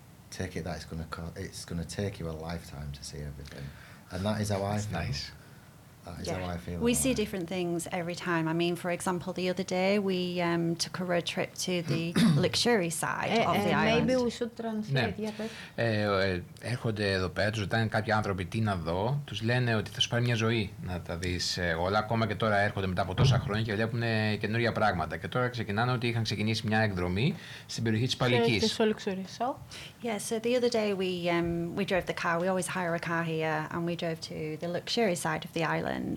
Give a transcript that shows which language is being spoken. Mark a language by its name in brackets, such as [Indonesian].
[English] Take it that it's going to take you a lifetime to see everything. And that is how That's I feel. Nice. That is how I feel. We see different things every time. I mean, for example, the other day we took a road trip to the luxury side of the island. Maybe we should translate. [Greek] Έρχονται εδώ πέρα, τους ρωτάνε κάποιοι άνθρωποι τι να δω. Τους λένε ότι θα σου πάρει μια ζωή να τα δεις όλα. Ακόμα και τώρα έρχονται μετά από τόσα χρόνια και βλέπουν καινούργια πράγματα. Και τώρα ξεκινάνε ότι είχαν ξεκινήσει μια εκδρομή στην περιοχή της Παλικής. [English] Yeah, so the other day we drove the car. We always hire a car here, and we drove to the luxury side of the island.